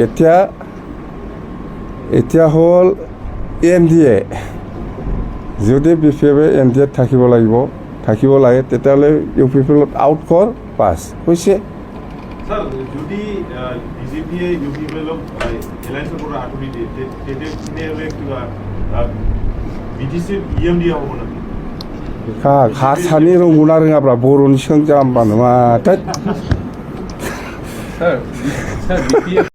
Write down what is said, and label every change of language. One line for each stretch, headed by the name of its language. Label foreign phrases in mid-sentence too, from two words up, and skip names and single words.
Assamese: এতিয়া হ'ল NDA, যদি BPF NDA থাকিব লাগে তেতিয়াহ'লে UPPত আউট কৰ, পাছ হৈছে। স্যার, যদি বিজেপিয়ে ইউপিপিএলক এলায়েন্সৰ পৰা আঁতৰি দিয়ে তেতিয়াহ'লে কিবা BTCৰ EM দিয়া হ'ব নেকি?
Bodo: हारसानि रोंगौना रोङाब्रा बर'नि सोंजा होमबा नङा।